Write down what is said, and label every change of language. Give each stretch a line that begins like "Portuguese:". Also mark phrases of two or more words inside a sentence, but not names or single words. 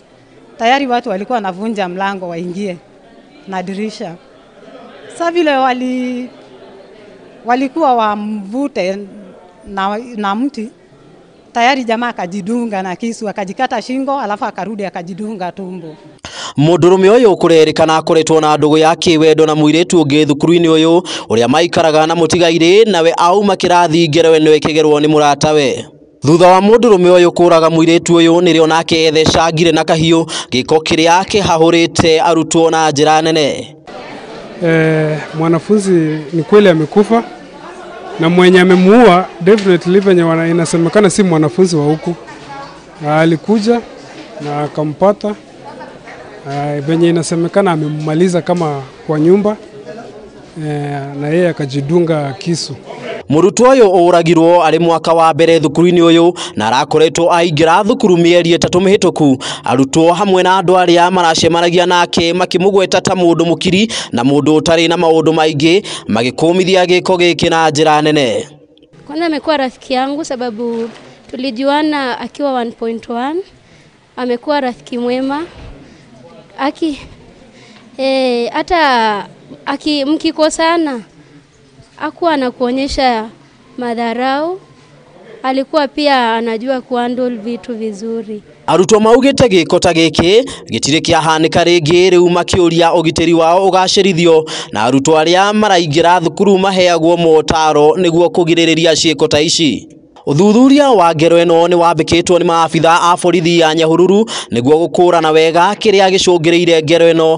Swahili: Tayari watu walikuwa wanavunja mlango waingie na dirisha. Sasa vile walikuwa wamvute na mti, tayari jamaa akajidunga na kisu, akajikata shingo, alafu akarudi akajidunga tumbo.
Kikuyu: Mundurume uyu kurerikana akoretwo na ndugu yake wendo na muiretu ungi thukuru-ini uyu uria maikaraga na mutigaire nawe auma kirathi ngerewe niwe kigerwo ni muratawe. Thutha wa mundurume uyu kuraga muiretu uyu nirio nake ethecangire na kahiu giko kiria kihahurite arutwo na njira nene.
Swahili: Mwanafunzi ni kweli amekufa na mwenye amemuua definitely venye inasemekana si mwanafunzi wa huku. Alikuja na akampata venye inasemekana amemmaliza kama kwa nyumba na yeye akajidunga kisu.
Kikuyu: Murutwo uyu uragirwo ari mwaka wa mbere thukuru-ini uyu na arakoretwo aingira thukuru mieri 3 mihituku. Arutwo hamwe na andu aria maracemanagia nake makimugweta ta mundu mukiri na mundu utari na maundu maingi magikumithia giko giki na njira nene.
Swahili: Kwanza amekuwa rafiki yangu sababu tulijuana akiwa 1.1. Amekuwa rafiki mwema. Hata mkikosana hakuwa anakuonyesha madharau, alikuwa pia anajua kuhandle vitu vizuri.
Kikuyu: Arutwo maugite giko ta giki gitire kiahanika ringi riu makiuria ugitiri wao ugacirithio na arutwo aria maraingira thukuru maheagwo motaro niguo kugiririria ciiko ta ici. Uthuthuria wa ngero ino ni wambikitwo ni maafitha a borithi ya Nyahururu niguo gukura wega kiria gicungireire ngero ino.